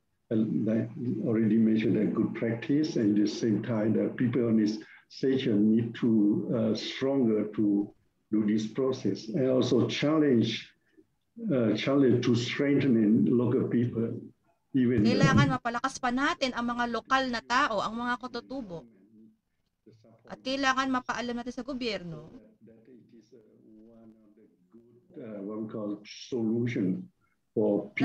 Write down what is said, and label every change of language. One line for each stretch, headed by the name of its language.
English: Like already mentioned, a good practice, and at the same time, the people on this station need to stronger to do this process, and also challenge to strengthen local people. Even
Filipino: kailangan mapalakas pa natin ang mga lokal na tao, ang mga katutubo. At kailangan mapaalam natin sa gobyerno
English: that it is one of the good what we call solution for people.